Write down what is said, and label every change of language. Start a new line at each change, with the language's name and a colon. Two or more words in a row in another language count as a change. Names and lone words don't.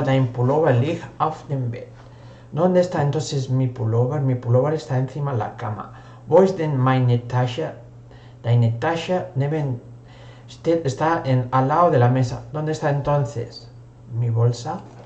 German: Dein Pullover liegt auf dem Bett.
Spanish: ¿Dónde está entonces mi pullover? Mi pullover está encima de la cama.
German: Wo ist denn meine Tasche? Deine Tasche
Spanish: está al lado de la mesa. ¿Dónde está entonces mi bolsa?